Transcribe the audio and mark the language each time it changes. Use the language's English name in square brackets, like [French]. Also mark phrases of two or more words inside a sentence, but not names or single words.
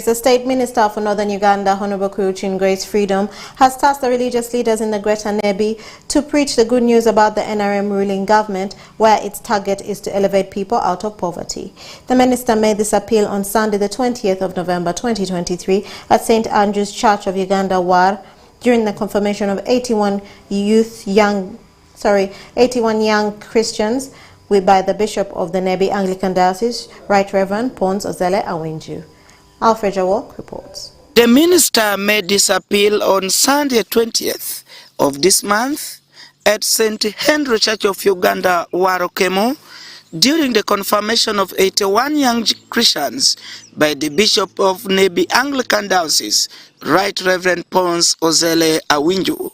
[English] The State Minister for Northern Uganda, Honorable Kuyuchin Grace Freedom, has tasked the religious leaders in the Greater Nebi to preach the good news about the NRM ruling government, where its target is to elevate people out of poverty. The minister made this appeal on Sunday, the 20th of November 2023 at St. Andrew's Church of Uganda, War, during the confirmation of 81 young Christians by the Bishop of the Nebi Anglican Diocese, Right Reverend Pons Ozele Awinju. Alfred Jawok reports. The minister made this appeal on Sunday 20th of this month at St. Henry Church of Uganda, Warokemo, during the confirmation of 81 young Christians by the Bishop of Nebi Anglican Diocese, Right Reverend Pons Ozele Awinju.